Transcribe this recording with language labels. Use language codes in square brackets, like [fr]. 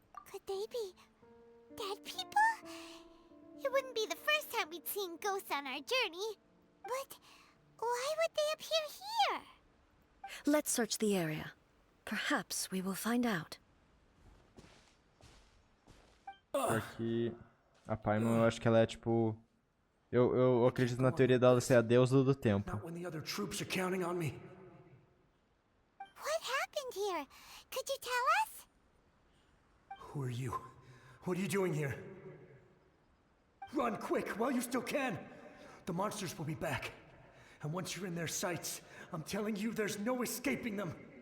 [en] Could they be dead people? It wouldn't be the first time we'd seen ghosts on our journey. But why would they appear here? Let's search the area. Perhaps we will find out. [pt] aqui. A Paimon, eu acho que ela é tipo. Eu acredito na teoria dela ser a deusa do tempo. [en] Not when the other troops are counting on me. What happened here? Could you tell us? Who are you? What are you doing here? Run quick while you still can. The monsters will be back. And once you're in their sights, I'm telling you there's no escaping them.